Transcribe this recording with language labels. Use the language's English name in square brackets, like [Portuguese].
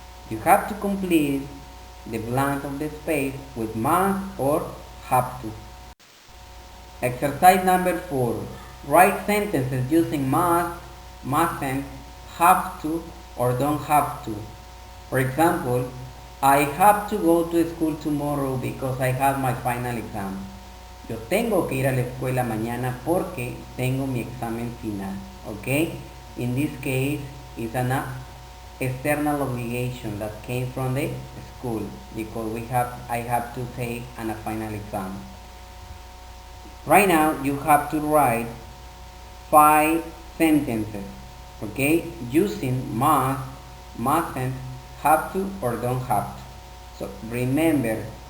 [English] You have to complete the blank of the space with must or have to. Exercise number 4. Write sentences using must, mustn't, have to, or don't have to. For example, I have to go to school tomorrow because I have my final exam. [Spanish] Yo tengo que ir a la escuela mañana porque tengo mi examen final. [English] Okay? In this case, it's an external obligation that came from the school because I have to take a final exam. Right now, you have to write 5 sentences, okay, using must, mustn't, have to, or don't have to. So remember,